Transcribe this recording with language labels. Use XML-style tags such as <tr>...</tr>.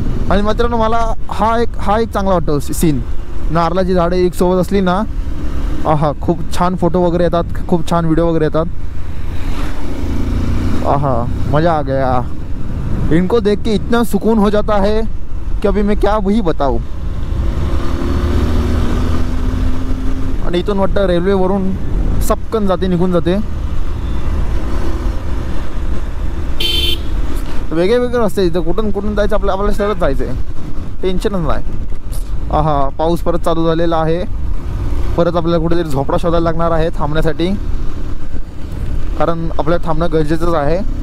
<mr>आणि मित्रांनो मला हा एक चांगला वाटतो सीन. नारळाची झाडे एक सोबत असली ना, खूप छान फोटो वगैरे येतात, खूप छान व्हिडिओ वगैरे येतात.</mr> <hi>मज़ा आ गया. इनको देख के इतना सुकून हो जाता है कि अभी मैं क्या वही बताऊं.</hi> <mr>आणि इथून वाटतं रेल्वेवरून सपकन जाते, निघून जाते. वेगळे रस्ते इथं, कुठून जायचं आपल्याला सरळ जायचं आहे, टेन्शनच नाही. पाऊस परत चालू झालेला आहे. परत आपल्याला कुठेतरी झोपडा शोधायला लागणार आहे थांबण्यासाठी, कारण आपल्याला थांबणं गरजेचंच आहे.</mr>